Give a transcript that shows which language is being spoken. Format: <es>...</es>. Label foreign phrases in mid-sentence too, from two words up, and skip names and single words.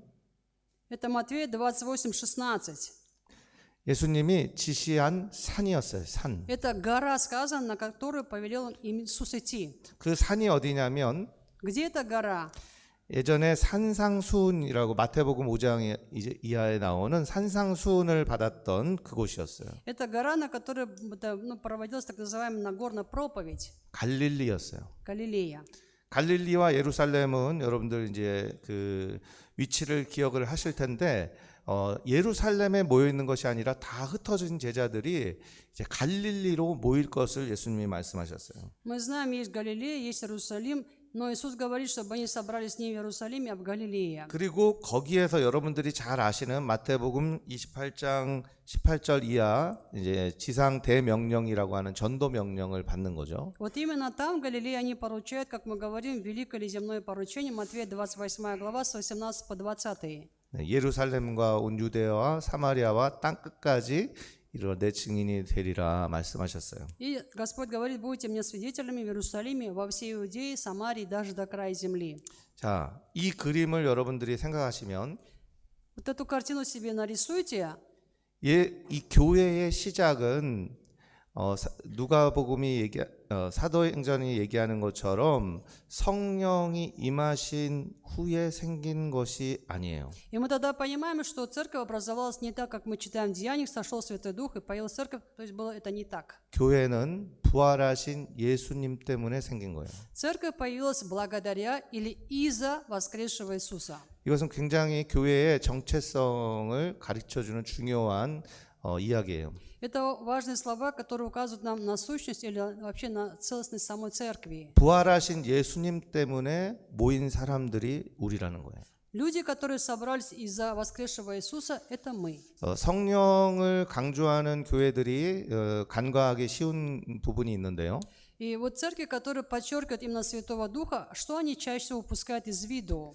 <ru>Это Матвея 28:16.</ru> <ko>예수님이 지시한 산이었어요. 산.</ko> <ru>Это гора, сказано, на которую повелел им Иисус идти.</ru> <ko>그 산이 어디냐면</ko> <ru>Где эта гора?</ru> <ko>예전에 산상수훈이라고 마태복음 5장 이하에 나오는 산상수훈을 받았던 그곳이었어요.</ko> <ru>Это гора, на которой проводилась так называемая Нагорная проповедь.</ru> <ko>갈릴리였어요.</ko> <ru>Галилея.</ru> <ko>갈릴리와 예루살렘은 여러분들 이제 그 위치를 기억을 하실 텐데 예루살렘에 모여 있는 것이 아니라 다 흩어진 제자들이 이제 갈릴리로 모일 것을 예수님이 말씀하셨어요.</ko> <ru>Мы знаем, есть Галилея, есть Иерусалим, но Иисус говорит, чтобы они собрались не в Иерусалиме, а в Галилее.</ru> <ko>그리고 거기에서 여러분들이 잘 아시는 마태복음 28장 18절 이하 이제 지상 대명령이라고 하는 전도 명령을 받는 거죠.</ko> <ru>Вот именно там, в Галилее, они поручают, как мы говорим, великое ли земное поручение, Матфея 28 глава, с 18 по 20.</ru> <ko>예루살렘과 온 유대와 사마리아와 땅 끝까지 이런 내 증인이 되리라 말씀하셨어요.</ko> <ru>И Господь говорит, будете мне свидетелями в Иерусалиме, во всей Иудее, Самарии, даже до края земли.</ru> <ko>자, 이 그림을 여러분들이 생각하시면</ko> <ru>Вот эту картину себе нарисуйте.</ru> <ko>이 교회의 시작은 누가복음이 사도행전이 얘기하는 것처럼 성령이 임하신 후에 생긴 것이 아니에요.</ko> <ru>И мы тогда понимаем, что церковь образовалась не так, как мы читаем в Деяниях, сошел Святой Дух и появилась церковь, то есть было это не так.</ru> <ko>교회는 부활하신 예수님 때문에 생긴 거예요.</ko> <ru>Церковь появилась благодаря или из-за воскресшего Иисуса.</ru> <ko>이것은 굉장히 교회의 정체성을 가르쳐주는 중요한 이야기예요.</ko> <ru>Это важные слова, которые указывают нам на сущность или вообще на целостность самой церкви.</ru> <ko>부활하신 예수님 때문에 모인 사람들이 우리라는 거예요.</ko> <ru>Люди, которые собрались из-за воскресшего Иисуса, это мы.</ru> <ko>성령을 강조하는 교회들이 간과하기 쉬운 부분이 있는데요.</ko> <ru>И вот церкви, которые подчеркивают именно Святого Духа, что они чаще всего упускают из виду?</ru>